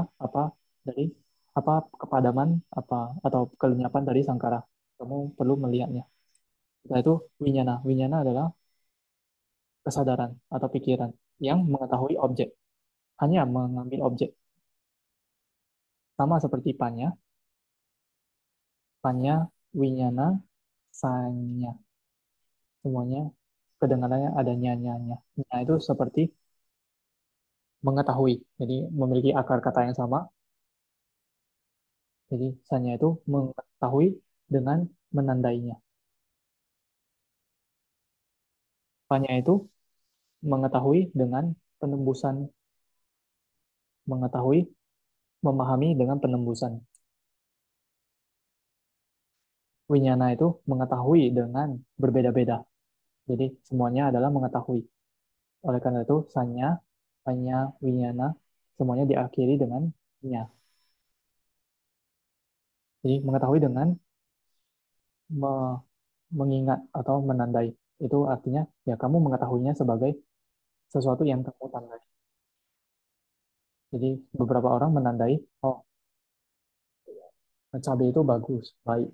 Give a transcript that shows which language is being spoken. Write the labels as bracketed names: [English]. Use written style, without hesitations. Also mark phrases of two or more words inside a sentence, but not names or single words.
[Indonesian] Dari apa kepadaman apa atau kelenyapan dari sangkara? Kamu perlu melihatnya. Setelah itu winyana. Winyana adalah kesadaran atau pikiran yang mengetahui objek, hanya mengambil objek. Sama seperti panya, panya, winyana, sanya. Semuanya kedengarannya ada nyanya-nya. Nya itu seperti mengetahui. Jadi memiliki akar kata yang sama. Jadi sanya itu mengetahui dengan menandainya. Panya itu mengetahui dengan penembusan, mengetahui, memahami dengan penembusan. Winyana itu mengetahui dengan berbeda-beda. Jadi semuanya adalah mengetahui. Oleh karena itu, sanya, panya, winyana, semuanya diakhiri dengan nya. Jadi mengetahui dengan me- mengingat atau menandai. Itu artinya ya kamu mengetahuinya sebagai sesuatu yang kamu tandai. Jadi beberapa orang menandai, oh cabai itu bagus, baik.